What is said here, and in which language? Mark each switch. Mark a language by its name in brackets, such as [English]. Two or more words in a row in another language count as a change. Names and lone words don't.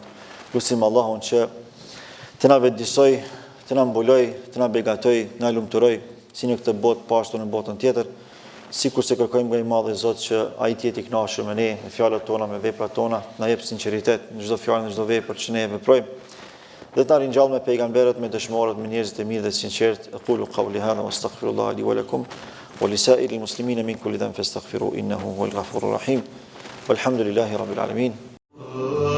[Albanian] Lutim Allahun që të na vetëdijsoj, të na mbuloj, të na begatoj, na lumturoj si në këtë botë, po ashtu në botën tjetër, sikur se kërkojmë nga i madhi Zot që ai të jetë i kënaqur me ne, me fjalët tona, me veprat tona, na jep sinqeritet në çdo fjalë, në çdo vepër që ne e veprojmë. Dhe të na ringjall me pejgamberët, me dëshmorët, me njerëzit e mirë dhe sinqert. [Arabic] أقول قولي هذا وأستغفر الله لي ولكم ولسائر المسلمين من كل ذنب فاستغفروه إنه هو الغفور الرحيم. والحمد لله رب العالمين.